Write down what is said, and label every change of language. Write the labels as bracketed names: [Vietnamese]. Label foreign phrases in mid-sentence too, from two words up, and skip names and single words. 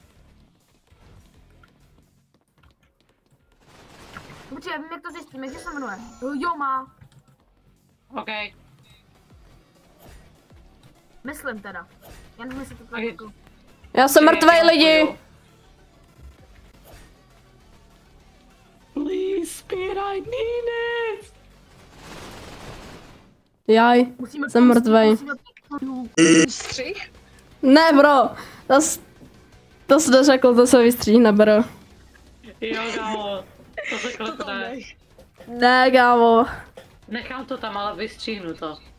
[Czech] Počkej, já vím, jak to zjistím, jak se jmenuje. Jo, má. OK. Myslím teda. Já nevím, jestli to tak Okay. jako. Já jsem mrtvej lidi. [English] Please, speed, I need it. [Czech] Jaj, jsem mrtvej. Střih? Ne, bro. To jsi neřekl, to se vystříhne, bro. Jo, kámo. To se klepne. Ne, kámo. Nechám to tam, ale vystříhnu to.